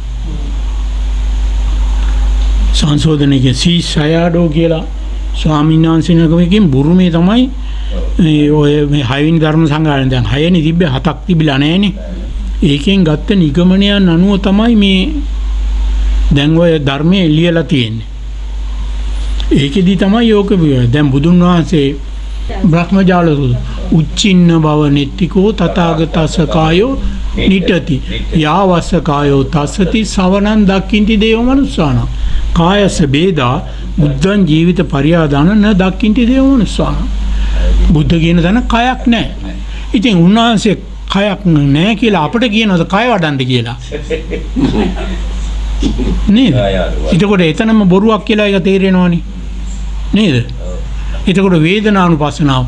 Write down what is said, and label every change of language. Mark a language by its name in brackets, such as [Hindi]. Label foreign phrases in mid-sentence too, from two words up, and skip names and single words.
[Sinhala] සංශෝධනයේ සීසයඩෝ කියලා ස්වාමීන් වහන්සේ නමකින් බුරුමේ තමයි ඔය මේ 6 වෙනි ධර්ම සංගායන දැන් 6 වෙනි තිබ්බේ 7ක් තිබිලා නැහැනේ. ඒකෙන් ගත්ත නිගමනයන් අනුව තමයි මේ දැන් ඔය ධර්මයේ ලියලා තියෙන්නේ. ඒකෙදි තමයි යෝග දැන් බුදුන් වහන්සේ [Pali] බ්‍රහ්මජාල උච්චින්න බව නෙත්තිකෝ තථාගතස්ස කායෝ නිටති යාවස්ස කායෝ තස්සති සවනං දක්ඛින්ති දේව මනුස්සාන කායස බේදා බුද්ධං ජීවිත පරියාදාන න දක්ඛින්ති දේව මනුස්සාන. [Sinhala] බුද්ධ කියන දන කයක් නැහැ. ඉතින් උන්වහන්සේ කයක් නැහැ කියලා අපිට කියනවාද කය වඩන්න කියලා? නේද? එතකොට එතනම බොරුවක් කියලා ඒක තේරෙනවනේ. නේද? එතකොට වේදනානුපස්සනාව.